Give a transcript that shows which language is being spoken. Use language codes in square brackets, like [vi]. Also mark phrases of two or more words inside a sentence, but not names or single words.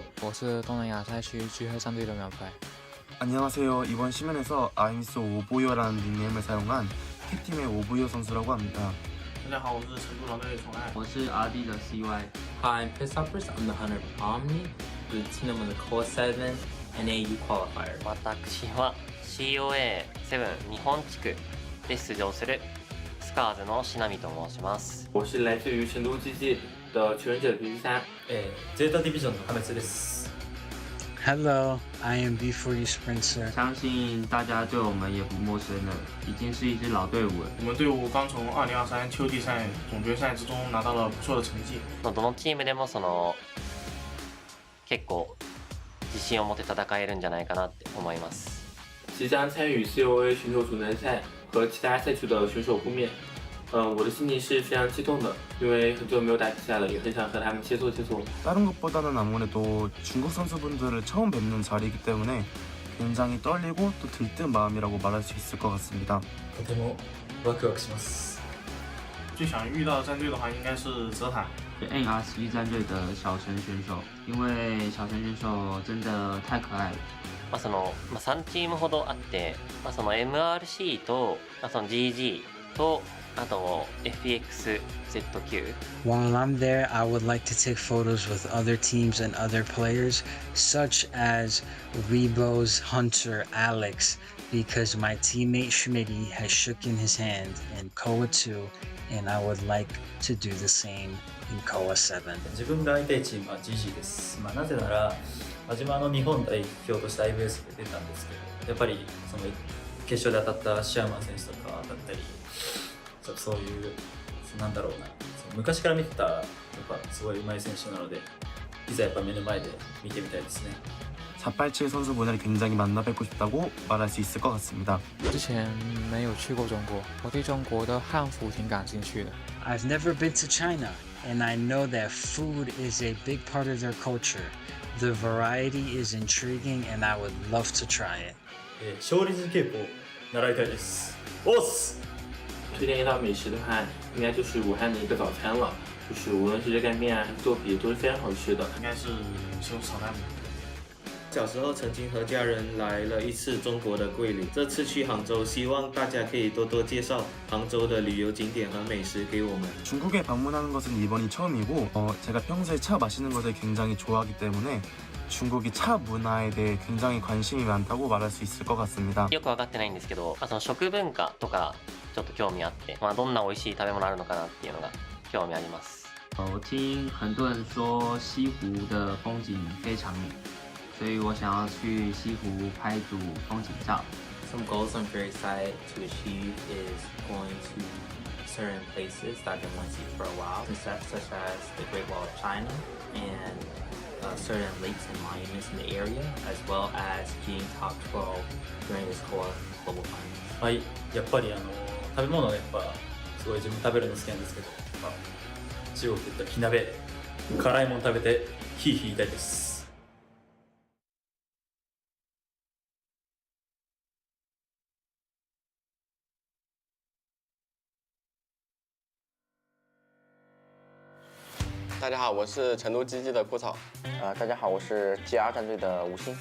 [zh] 我是东南亚赛区聚会战队的苗白。 [ko] 안녕하세요. 이번 시면에서 아임스 오보요라는 닉네임을 사용한 캡팀의 오보요 선수라고 합니다. [zh] 大家好，我是成都狼队的崇爱。我是阿弟的 CY。 [en] Hi, I'm Pistoppers. I'm the hunter of Omni, the team on the COAVII NAU qualifier. [ja] 私は COA7 日本地区で出場するスカーズのしなみと申します。 [zh] 我是来自于成都之际的求生者 PV3。 [ja] Zeta Division の亀津です。 [en] Hello, I am B4U Sprinter。 [zh] 相信大家对我们也不陌生了，已经是一支老队伍了。我们队伍刚从2023秋季赛总决赛之中拿到了不错的成绩。 [ja] どのチームでも結構自信を持って戦えるんじゃないかなって思います。 [zh] 即将参与 COA 选手组男赛和其他赛区的选手互面。我的心情是非常激动的，因为很久没有打比赛了，也很想和他们切磋切磋。 [ko] 다른 것보다는 아무래도 중국 선수분들을 처음 뵙는 자리이기 때문에 굉장히 떨리고 또 들뜬 마음이라고 말할 수 있을 것 같습니다. [ja] とてもワクワクします。 [zh] 最想遇到的战队的话，应该是泽塔。 NRC 战队的小陈选手，因为小陈选手真的太可爱了。 [ja] 3チームほどあって、MRC と、GG とあと FPX.ZQ. [en] While I'm there, I would like to take photos with other teams and other players, such as Rebo's Hunter Alex, because my teammate Schmitty has shaken his hand in COA2, and I would like to do the same in COA7. [ja] 自分が相手チームは GG です。なぜなら、自分は日本代表として IBS で出たんですけど、やっぱりその決勝で当たったシャーマン選手とかだったり、そういうなんだろうな、昔から見てたやっぱすごい上手い選手なので、いざやっぱ目の前で見てみたいですね。 [ko] 487 선수분을 굉장히 만나 뵙고 싶다고 말할 수 있을 것 같습니다. [zh] 之前没有去过中国，我对中国的汉服挺感兴趣的。 [en] I've never been to China, and I know that food is a big part of their culture. The variety is intriguing, and I would love to try it. [ja] 勝利稽古習いたいです。おっす！ [zh] 推荐一道美食的话，应该就是武汉的一个早餐了，就是无论是热干面啊，豆皮都是非常好吃的。应该是西红柿炒蛋饼。小时候曾经和家人来了一次中国的桂林，这次去杭州，希望大家可以多多介绍杭州的旅游景点和美食给我们。 [ko] 중국에 방문하는 것은 이번이 처음이고 제가 평소에 차 마시는 것을 굉장히 좋아하기 때문에 중국이 차 문화에 대해 굉장히 관심이 많다고 말할 수 있을 것 같습니다. [ja] よく分かってないんですけど、その食文化とかちょっと興味あって、どんな美味しい食べ物あるのかなっていうのが興味あります。 [zh] 我听很多人说西湖的风景非常美，所以我想要去西湖拍组风景照。 [en] Some goals I'm very excited to achieve is going to certain places that I've been wanting to see for a while, such as the Great Wall of China and certain lakes and monuments in the area, as well as being top 12 during this core global finals. [ja] はい、やっぱり食べ物がやっぱすごい自分食べるの好きなんですけど、中国って言ったら火鍋、辛いもの食べてヒーヒー言いたいです。 [zh] 大家好，我是成都GG的枯草。大家好，我是 GR 战队的吴昕。